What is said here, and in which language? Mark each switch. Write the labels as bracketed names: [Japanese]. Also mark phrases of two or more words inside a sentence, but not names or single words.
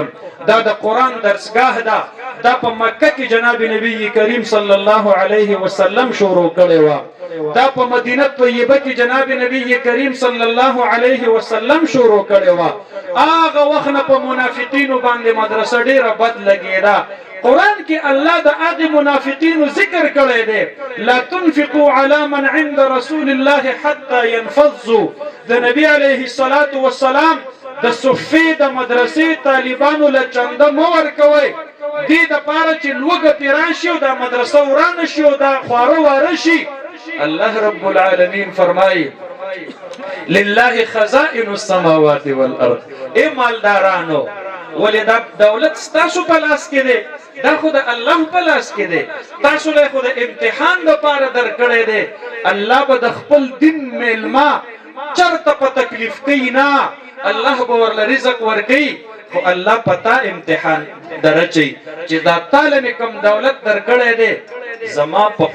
[Pashto] دا د قرآن درسګاه ده، دا په مکه کې جناب نبی کریم [Arabic] صلی الله علیه وسلم [Pashto] شروع کړې وه، دا په مدینه طیبه کې جناب نبی کریم [Arabic] صلی الله علیه وسلم [Pashto] شروع کړې وه. هغه وخت نه په منافقینو باندې مدرسه ډیره بد لګېده. قرآن کې الله د هغې منافقینو ذکر کړی دی، [Arabic] لا تنفقوا على من عند رسول الله حتى ينفضوا. [Pashto] د نبی [Arabic] علیه الصلاة والسلام [Pashto] د صفې د مدرسې طالبانو له چنده مه ورکوئ، دې دپاره چې لوږه پرې راشي او دا مدرسه ورانه شي او دا خواره واره شي. الله رب العالمین فرمایي [Arabic] لله خزائن السماوات والارض. [Pashto] ای مالدارانو، ولې دا دولت ستاسو په لاس کې دی؟ دا خو د الله په لاس کې دی، تاسو له خو د امتحان دپاره درکړی دی. الله به د خپل دین میلمه چرته په تکلیف کوي نه، الله به ورله رزق ورکوي، خو الله پتا امتحان درچي چې دا تعالی مې کوم دولت درکړی دی، زما په